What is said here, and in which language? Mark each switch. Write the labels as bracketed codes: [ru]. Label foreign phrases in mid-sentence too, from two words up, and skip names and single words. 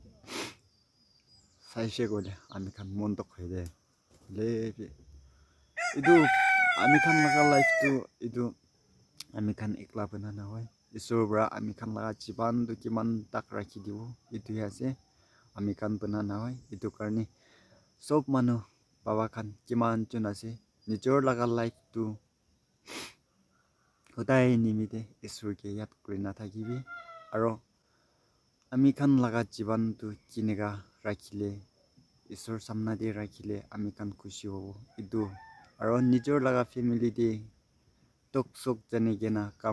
[nag] saise gole ami kan mon to khoide le edu ami kan laga life tu edu ami kan ekla banana hoi isur bra ami kan laga jiban du kiman tak rakhi dibo etu ase ami kan banana hoi etu karni sob manu baba kan kiman chun ase nijor laga life tu hodai nimide isur ke yat kurina thakibi aro ami kan laga jiban tu kinega rakhile isur samna de rakhile ami kan khushi hobo edu aro nijor laga family de tok sok jane gena kam